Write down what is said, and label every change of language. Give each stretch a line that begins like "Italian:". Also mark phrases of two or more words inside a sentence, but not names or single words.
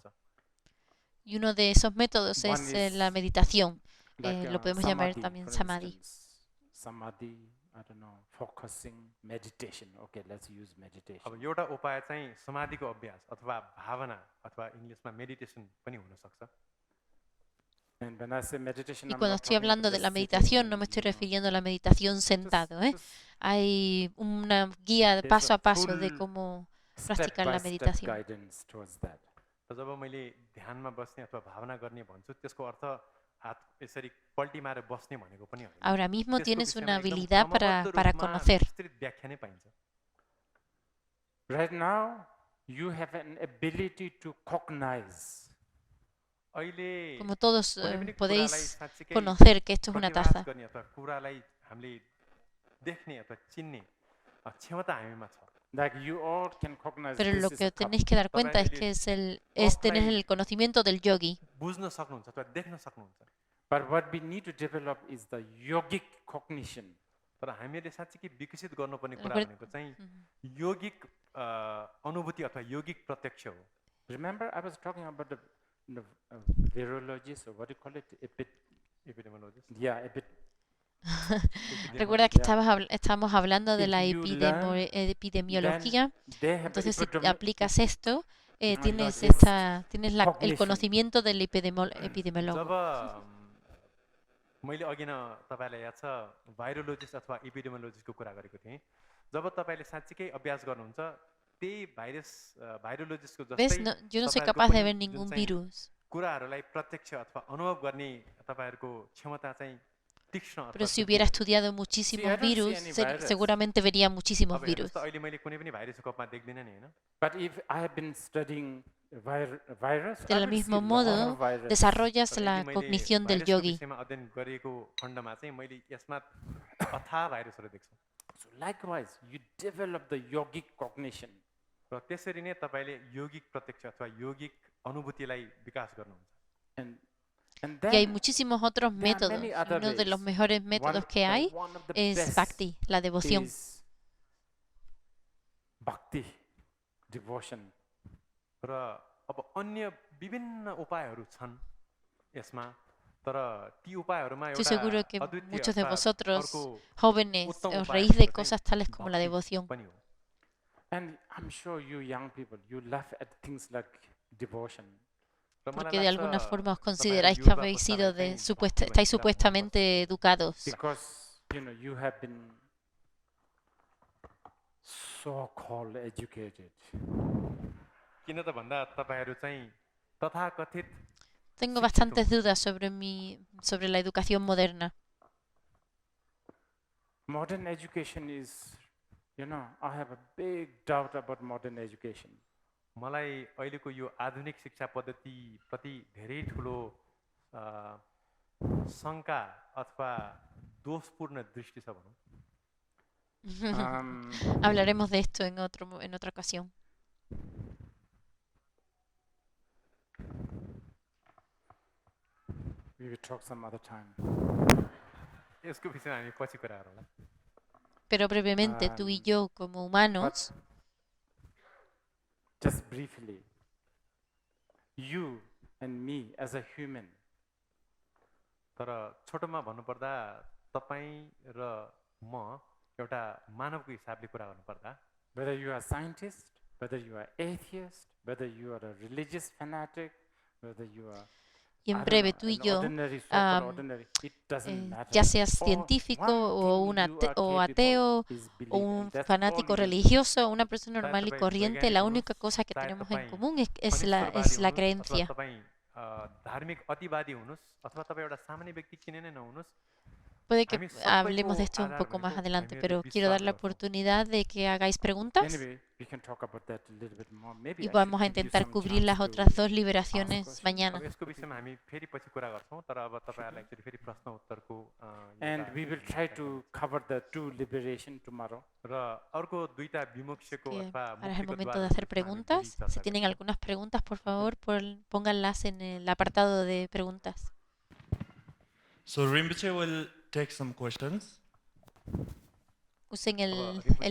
Spanish: Y uno de esos métodos
English: One
Spanish: es
English: is
Spanish: la meditación.
English: Like
Spanish: Lo podemos llamar samadhi, también
English: for
Spanish: samadhi.
English: instance. Samadhi, I don't know, focusing, meditation. Okay, let's use meditation.
Nepali: अब एउटा उपाय चाहिँ समाधिको अभ्यास अथवा भावना अथवा इङ्ग्लिसमा मेडिटेसन पनि हुनसक्छ
English: And when I say meditation,
Spanish: Y
English: I'm
Spanish: cuando
English: not
Spanish: estoy
English: talking
Spanish: hablando
English: about
Spanish: de la
English: just sitting meditación, no me and, estoy you know,
Spanish: refiriendo a la meditación sentado, ¿eh?
English: just
Spanish: Hay una guía
English: There's
Spanish: paso
English: a
Spanish: a paso de
English: full
Spanish: cómo practicar la
English: step-by-step
Spanish: meditación.
English: guidance towards that.
Nepali: र जब मैले ध्यानमा बस्ने अथवा भावना गर्ने भन्छु त्यसको अर्थ हात यसरी पल्टी मारेर बस्ने भनेको पनि होइन
Spanish: Ahora mismo
Nepali: त्यसको
Spanish: tienes
Nepali: विषयमा
Spanish: una
Nepali: एकदम
Spanish: habilidad
Nepali: क्रमबद्ध
Spanish: para
Nepali: रूपमा
Spanish: conocer.
Nepali: विस्तृत व्याख्या नै पाइन्छ
English: Right now, you have an ability to cognize.
Nepali: अहिले
Spanish: Como todos
Nepali: कुनै पनि कुरालाई
Spanish: podéis
Nepali: साँच्चीकै
Spanish: conocer que esto es una
Nepali: प्रतिभास
Spanish: taza.
Nepali: गर्ने अथवा कुरालाई हामीले देख्ने अथवा चिन्ने क्षमता हामीमा छ
English: Like you all can cognize
Spanish: Pero
English: this
Spanish: lo
English: is a
Spanish: que
English: cup.
Spanish: tenéis que dar cuenta es
Nepali: तपाईँले
Spanish: que es tener el conocimiento del yogi.
Nepali: बुझ्न सक्नुहुन्छ अथवा देख्न सक्नुहुन्छ
English: But what we need to develop is the yogic cognition.
Nepali: तर हामीले साँच्चीकै विकसित गर्नुपर्ने कुरा
Spanish: Recuerda-
Nepali: भनेको चाहिँ योगिक अनुभूति अथवा योगिक प्रत्यक्ष हो
English: Remember, I was talking about the virologist, or what do you call it?
Nepali: एपिडेमियोलोजिस्ट
English: Yeah,
Spanish: Recuerda que
English: Yeah.
Spanish: estamos hablando de
English: If
Spanish: la
English: you learn,
Spanish: epidemiología.
English: they have
Spanish: Entonces, si
English: epidemi-
Spanish: aplicas esto, tienes
English: is
Spanish: tienes el
English: cognition.
Spanish: conocimiento del
Nepali: जब
Spanish: epidemiólogo.
Nepali: मैले अघि न तपाईँलाई याद छ भाइरोलोजिस्ट अथवा इपिडेमियोलोजिस्टको कुरा गरेको थिएँ जब तपाईँले साँच्चीकै अभ्यास गर्नुहुन्छ त्यही भाइरोलोजिस्टको
Spanish: ¿Ves?
Nepali: जस्तै
Spanish: No, yo no soy
Nepali: तपाईँहरूको
Spanish: capaz de
Nepali: पनि
Spanish: ver
Nepali: जुन
Spanish: ningún
Nepali: चाहिँ
Spanish: virus.
Nepali: कुराहरूलाई प्रत्यक्ष अथवा अनुभव गर्ने तपाईँहरूको क्षमता चाहिँ तीक्ष्ण
Spanish: Pero
Nepali: अथवा
Spanish: si hubiera
Nepali: तीक्ष्ण
Spanish: estudiado
English: See, I
Spanish: muchísimos
English: don't see
Spanish: virus,
English: any virus.
Spanish: seguramente vería muchísimos
Nepali: अब हेर्नुहोस्
Spanish: virus.
Nepali: त अहिले मैले कुनै पनि भाइरसको कपमा देख्दिनँ नि होइन
English: But if I have been studying virus,
Spanish: Del
English: I will see
Spanish: mismo
English: a lot
Spanish: modo,
English: of virus.
Spanish: desarrollas
Nepali: तर
Spanish: la
Nepali: यदि मैले
Spanish: cognición del
Nepali: भाइरसको
Spanish: yogi.
Nepali: विषयमा अध्ययन गरेको खण्डमा चाहिँ मैले यसमा अथाह भाइरसहरू देख्छु
English: So likewise, you develop the yogic cognition.
Nepali: र त्यसरी नै तपाईँले यौगिक प्रत्यक्ष अथवा यौगिक अनुभूतिलाई विकास गर्नुहुन्छ
English: And
Spanish: Y hay
English: then
Spanish: muchísimos otros
English: there are
Spanish: métodos.
English: many
Spanish: Y
English: other
Spanish: uno de los
English: ways.
Spanish: mejores métodos que hay
English: one of the
Spanish: es
English: best
Spanish: bhakti, la devoción.
English: is bhakti, devotion.
Nepali: र अब अन्य विभिन्न उपायहरू छन् यसमा तर ती उपायहरूमा
Spanish: Estoy
Nepali: एउटा
Spanish: seguro que
Nepali: अद्वितीय
Spanish: muchos de
Nepali: अर्थात्
Spanish: vosotros,
Nepali: अर्को
Spanish: jóvenes,
Nepali: उत्तम
Spanish: os
Nepali: उपाय
Spanish: reís de
Nepali: भनेको
Spanish: cosas
Nepali: चाहिँ
Spanish: tales como la
Nepali: भक्ति
Spanish: devoción.
Nepali: पनि हो
English: And I'm sure you young people, you laugh at things like devotion.
Nepali: र मलाई
Spanish: Porque de
Nepali: लाग्छ
Spanish: alguna forma os
Nepali: तपाईँहरू
Spanish: consideráis que
Nepali: युवा
Spanish: habéis sido
Nepali: पुस्तालाई
Spanish: de
Nepali: चाहिँ भक्ति
Spanish: estáis
Nepali: भन्ने कुरा
Spanish: supuestamente educados.
English: Because, you have been so-called educated.
Nepali: किन त भन्दा तपाईँहरू चाहिँ तथाकथित
Spanish: Tengo bastantes dudas sobre la educación moderna.
English: Modern education is, I have a big doubt about modern education.
Nepali: मलाई अहिलेको यो आधुनिक शिक्षा पद्धति प्रति धेरै ठुलो शङ्का अथवा दोषपूर्ण दृष्टि छ भनौँ
Spanish: Hablaremos de esto en otra ocasión.
English: We will talk some other time.
Nepali: यसको विषयमा हामी पछि कुरा गरौँला
Spanish: Pero brevemente, tú y yo como humanos,
English: Just briefly, you and me as a human,
Nepali: तर छोटोमा भन्नुपर्दा तपाईँ र म एउटा मानवको हिसाबले कुरा गर्नुपर्दा
English: whether you are a scientist, whether you are atheist, whether you are a religious fanatic, whether you are
Spanish: y en breve tú y yo,
English: it doesn't matter.
Spanish: ya seas
English: All
Spanish: científico
English: one
Spanish: o
English: thing you are
Spanish: o
English: capable
Spanish: ateo
English: is believe,
Spanish: o un
English: and that's
Spanish: fanático
English: all you
Spanish: religioso o una persona normal y
Nepali: तपाईँ
Spanish: corriente, la
Nepali: वैज्ञानिक
Spanish: única
Nepali: हुनुहोस्,
Spanish: cosa que
Nepali: चाहे
Spanish: tenemos en
Nepali: तपाईँ
Spanish: común es
Nepali: अनिश्वरवादी
Spanish: la
Nepali: हुनुहोस्,
Spanish: creencia.
Nepali: अथवा तपाईँ धार्मिक अतिवादी हुनुहोस् अथवा तपाईँ एउटा सामान्य व्यक्ति किन नै नहुनुहोस्
Spanish: Puede que
Nepali: हामी
Spanish: hablemos de
Nepali: सबैको
Spanish: esto un
Nepali: आधार
Spanish: poco más
Nepali: भनेको
Spanish: adelante,
Nepali: हामीहरूले
Spanish: pero quiero dar la
Nepali: विश्वास गर्छौँ
Spanish: oportunidad de que hagáis preguntas
English: Anyway, we can talk about that a little bit more. Maybe
Spanish: y
English: I
Spanish: vamos a
English: should give you
Spanish: intentar
English: some
Spanish: cubrir las
English: chance
Spanish: otras
English: to
Spanish: dos liberaciones
English: questions.
Spanish: mañana.
Nepali: अब यसको विषयमा हामी फेरि पछि कुरा गर्छौँ तर अब तपाईँहरूलाई एक्चुअली फेरि प्रश्न उत्तरको
English: And we will try to cover the two liberation tomorrow.
Nepali: र अर्को दुईटा विमुक्षको
Spanish: Que
Nepali: अथवा
Spanish: ahora es el
Nepali: मुक्तिको
Spanish: momento de
Nepali: द्वारको
Spanish: hacer
Nepali: विषयमा हामी फेरि
Spanish: preguntas.
Nepali: चर्चा
Spanish: Si tienen गर्छौँ। algunas preguntas, por favor, pónganlas en el apartado de preguntas.
English: So Rinpoche will take some questions.
Spanish: Usen
English: Rinpoche